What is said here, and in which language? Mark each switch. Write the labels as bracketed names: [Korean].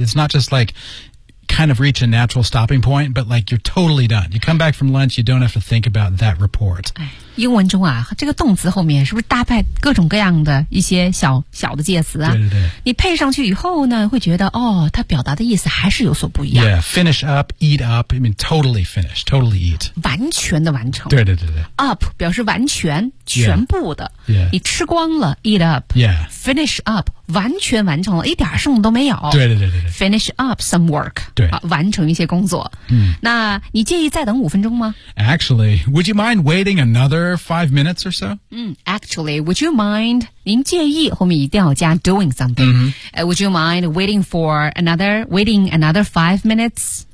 [English] It's not just like kind of reach a natural stopping point, but like you're totally done. You come back from lunch, you don't have to think about that report.、 [Chinese] 哎、英文中啊这个动词后面是不是搭配各种各样的一些小小的介词啊对对对。你配上去以后呢会觉得哦它表达的意思还是有所不一样。 [English] Yeah, finish up, eat up, I mean totally finish, totally eat. [Chinese] 完全的完成。对对对对。 Up 表示完全全部的。 [English] Yeah. Yeah. [Chinese] 你吃光了 eat up. [English] Yeah. Finish up. [Chinese] 完全完成了一点剩都没有对对对对 [English] Finish up some work [Chinese] 对、啊、完成一些工作、嗯、那你介意再等五分钟吗 [English] Actually, would you mind waiting another 5 minutes or so?、 [Chinese] 嗯、 [English] actually, would you mind [Chinese] 您介意后面一定要加 doing something、 [English] mm-hmm. Would you mind waiting for another Waiting another 5 minutes